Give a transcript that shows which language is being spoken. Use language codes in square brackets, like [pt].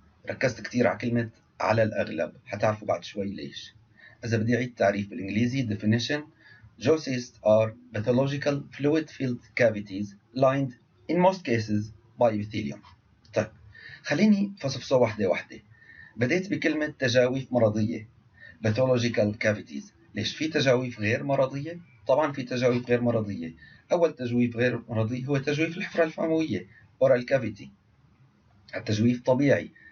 [ar] ركزت كتير على كلمة على الأغلب، حتعرفوا بعد شوي ليش. إذا بدي أعيد تعريف بالإنجليزي [en] definition: Zoocysts are pathological fluid-filled cavities lined in most cases by epithelium. [ar] طيب خليني فصفصة واحدة. بديت بكلمة تجاويف مرضية [en] pathological cavities. [ar] ليش في تجاويف غير مرضية؟ طبعا في تجاويف غير مرضية. أول تجويف غير مرضي هو تجويف الحفرة الفموية [en] oral cavity. [ar] التجويف طبيعي.